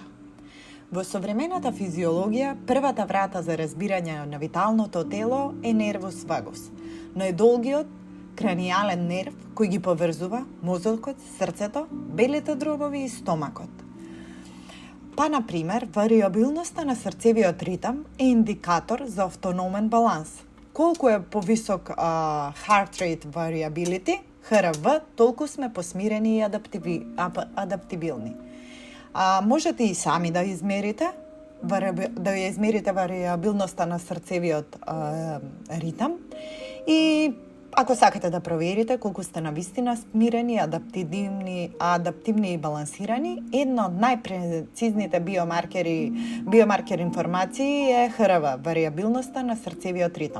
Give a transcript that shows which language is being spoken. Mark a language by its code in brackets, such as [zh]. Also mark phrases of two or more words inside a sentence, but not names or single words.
[mk] Во современата физиологија, првата врата за разбирање на виталното тело е нервус вагус, најдолгиот кранијален нерв кој ги поврзува мозокот, срцето, белите дробови и стомакот. Па, например, вариабилноста на срцевиот ритам е индикатор за автономен баланс. Колку е повисок [en] heart rate variability, [mk] HRV, толку сме посмирени и адаптибилни. Можете и сами да измерите вариабилноста на срцевиот ритам и ако сакате да проверите колку сте навистина смирени, адаптивни и балансирани, една од најпрецизните биомаркер информации е ХРВ, вариабилноста на срцевиот ритам.